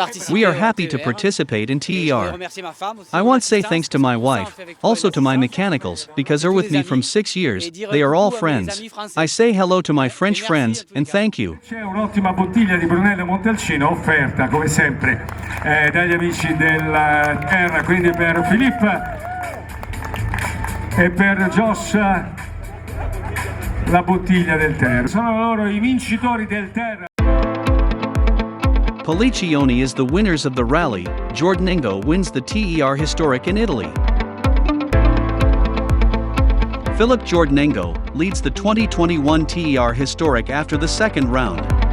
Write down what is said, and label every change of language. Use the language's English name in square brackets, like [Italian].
[English] We are happy to participate in TER. I want to say thanks to my wife, also to my mechanicals, because they're with me from 6 years. They are all friends. I say hello to my French friends, and thank you. [Italian] C'è un'ottima bottiglia di Brunello Montalcino offerta, come sempre, dagli amici del TER, quindi per Philippe e per Josh la bottiglia del TER. Sono loro i vincitori del TER. [English] Pelliccioni is the winners of the rally. Jordanengo wins the TER Historic in Italy. Philip Jordanengo leads the 2021 TER Historic after the second round.